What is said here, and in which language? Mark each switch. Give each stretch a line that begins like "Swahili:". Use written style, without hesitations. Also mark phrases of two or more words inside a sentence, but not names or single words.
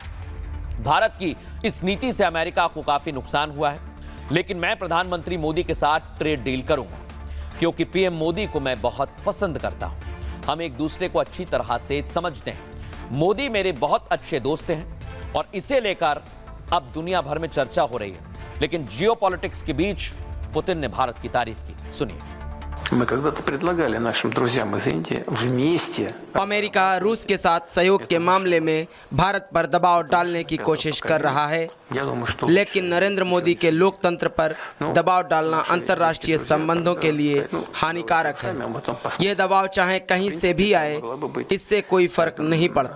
Hindi: भारत की इस नीति से अमेरिका को काफी नुकसान हुआ है, लेकिन मैं प्रधानमंत्री मोदी के साथ ट्रेड डील करूंगा क्योंकि पीएम मोदी को मैं बहुत पसंद करता हूं। हम एक दूसरे को अच्छी तरह से समझते हैं। मोदी मेरे बहुत अच्छे दोस्त हैं और इसे लेकर अब दुनिया भर में चर्चा हो रही है। लेकिन जियोपॉलिटिक्स के बीच पुतिन ने भारत की तारीफ की। सुनिए।
Russian: Мы когда-то предлагали нашим друзьям из Индии вместе.
Hindi: अमेरिका रूस के साथ सहयोग के मामले में भारत पर दबाव डालने की कोशिश कर रहा है, लेकिन नरेंद्र मोदी के लोकतंत्र पर दबाव डालना अंतर्राष्ट्रीय संबंधों के लिए हानिकारक है। ये दबाव चाहे कहीं से भी आए, इससे कोई फर्क नहीं पड़ता।